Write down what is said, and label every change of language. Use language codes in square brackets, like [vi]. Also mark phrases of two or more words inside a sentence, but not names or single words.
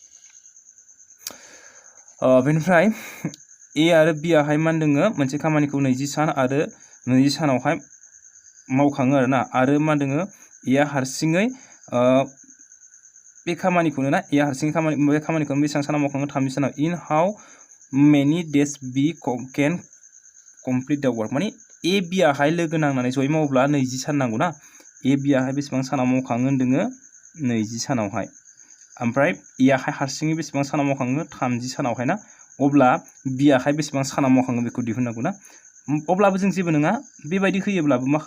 [brx] बेनिफ्राय ए आरो बी आहाय मा होनदों मोनसे खामानिखौ 20 सान आरो 20 सानावहाय मावखाङो आरो ना आरो मा होनदों एया हारसिङै बे खामानिखौनो ना एया हारसिङै बे खामानिखौ बेसेबां सानाव मावखाङो 30 सानाव [en] in how many days B can complete the work [brx] माने ए बी आहाय लोगो नांनानै जयै मावोब्ला 20 सान नांगौ ना ए बी आहाय बेसेबां सानाव मावखाङो होनदों 20 सानावहाय ओमफ्राय ए आहाय हारसिङै बेसेबां सानाव मावखाङो 30 सानावहाय ना अब्ला बी आहाय बेसेबां सानाव मावखाङो बेखौ दिहुननांगौ ना अब्लाबो जों जेबो नङा बेबायदि होयोब्लाबो मा